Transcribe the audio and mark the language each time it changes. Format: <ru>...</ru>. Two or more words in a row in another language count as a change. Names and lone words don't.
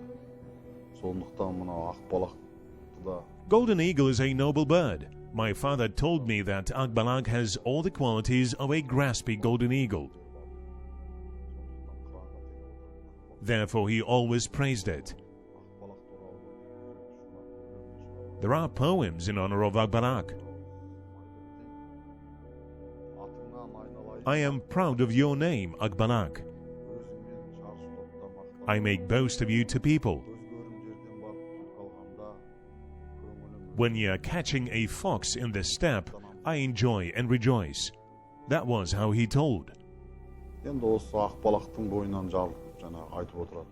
<kk>Сондықтан мынау Ақбалақты да.</kk> <en>Golden eagle is a noble bird. My father told me that Akbalak has all the qualities of a graspy golden eagle. Therefore, he always praised it. There are poems in honor of Akbalak. I am proud of your name, Akbalak. I make boast of you to people. When you are catching a fox in the steppe, I enjoy and rejoice. That was how he told.</en> <kk>Енді осы Ақбалақтың бойынан жарылып жаңағы айтып отырады.</kk>